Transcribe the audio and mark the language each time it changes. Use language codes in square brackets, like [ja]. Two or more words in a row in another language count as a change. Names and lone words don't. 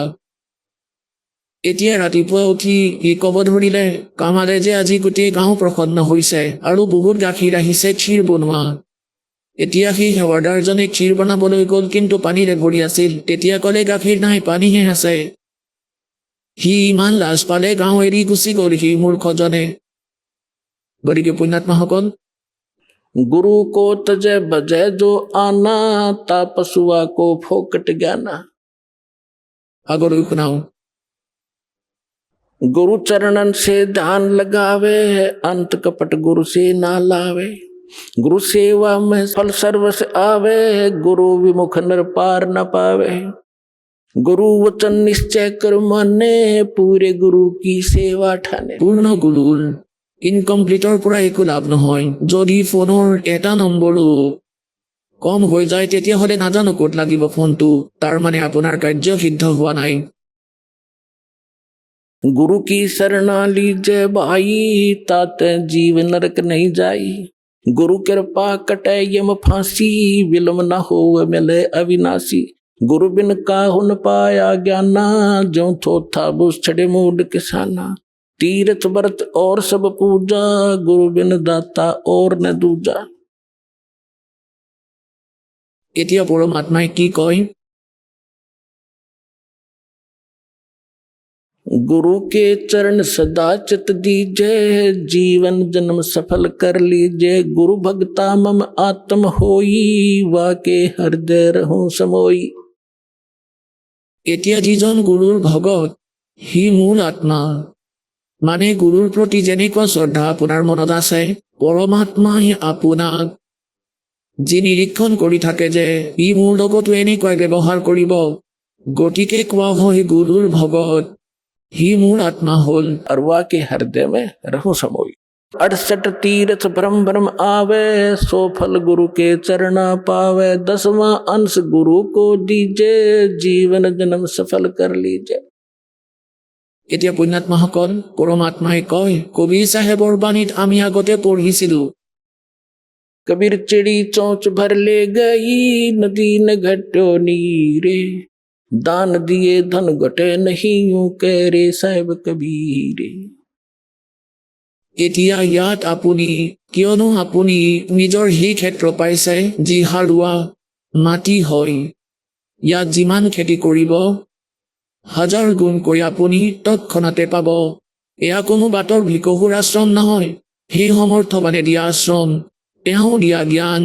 [as] এতিয়া ৰাতিপুৱা উঠি সি ক'ব ধৰিলে, কামালে যে আজি গোটেই গাঁও প্ৰসন্ন হৈছে আৰু বহুত গাখীৰ আহিছে ক্ষীৰ বনোৱা। এতিয়া সেই সেৱাদাৰজনে ক্ষীৰ বনাবলৈ গ'ল, কিন্তু পানীৰে ভৰি আছিল। তেতিয়া ক'লে গাখীৰ নাই, পানীহে আছে। সি ইমান লাজ পালে, গাঁও এৰি গুচি গ'ল সি মূৰ্খজনে। গতিকে পুণ্যাত্মাসকল, [hi] गुरु को तजे बजे जो आना ता पशुआ को फोकट ज्ञाना। [as] আগলৈ শুনাও। [hi] गुरु चरणन से ध्यान लगावे, अंत कपट गुरु से ना लावे। गुरु सेवा में फल सर्वस आवे, गुरु विमुख नर पार न पावे। गुरु वचन निश्चय कर माने, पूरे गुरु की सेवा ठाने। [as] পূৰ্ণ গুৰুৰ ইনকমপ্লিটৰ পৰা একো লাভ নহয়। যদি ফোনৰ এটা নম্বৰো কম হৈ যায়, তেতিয়াহ'লে নাজানো ক'ত লাগিব ফোনটো, তাৰ মানে আপোনাৰ কাৰ্য সিদ্ধ হোৱা নাই। [hi] गुरु की शरणा लीजे भाई, ताते जीव नरक नहीं जाई। गुरु कृपा कटे यम फांसी, विलम न हो मिले अविनाशी। गुरु बिन काहु न पाया ज्ञाना, जो थोथा बुझ छड़े मूड किसाना। तीर्थ व्रत और सब पूजा, गुरु बिन दाता और न दूजा। [as] এতিয়া পৰমাত্মাই কি কয়? [hi] गुरु के चरण सदा चित दीजे, जीवन जन्म सफल कर लीजे। गुरु भक्ता मम आत्म होई, वाके हृदय रहूं समोई। [as] এতিয়া যিজন গুৰুৰ ভগত সি মূল আত্মা, মানে গুৰুৰ প্ৰতি যেনেকুৱা শ্ৰদ্ধা আপোনাৰ মনত আছে, পৰমাত্মাই আপোনাক যি নিৰীক্ষণ কৰি থাকে যে ই মোৰ লগতো এনেকৈ ব্যৱহাৰ কৰিব, গতিকে কোৱা হয় গুৰুৰ ভগত সি মোৰ আত্মা হ'ল। [hi] और वाके हृदय में रहूं समोई। 68 तीर्थ भ्रम भ्रम आवे, सो फल गुरु के चरणा पावे। 10वां अंश गुरु को दीजे, जीवन जन्म सफल कर लीजे। [as] এতিয়া পুণ্যাত্মাসকল, পৰমাত্মাই কয়, কবিৰ চাহেবৰ বাণীত আমি আগতে পঢ়িছিলোঁ, [hi] कबीर चिड़ी चोंच भर ले गई, नदी न घटो नीरे। दान दिए धन घटे नहीं, यूं कह रे साहिब कबीरे। [as] এতিয়া ইয়াত আপুনি, কিয়নো আপুনি নিজৰ সেই ক্ষেত্ৰ পাইছে যি সাৰুৱা মাটি হয়, ইয়াত যিমান খেতি কৰিব 1000 গুণকৈ আপুনি তৎক্ষণাতে পাব। এয়া কোনো বাটৰ ভিকহুৰ আশ্ৰম নহয়, সেই সমৰ্থবানে দিয়া আশ্ৰম, তেওঁ দিয়া জ্ঞান।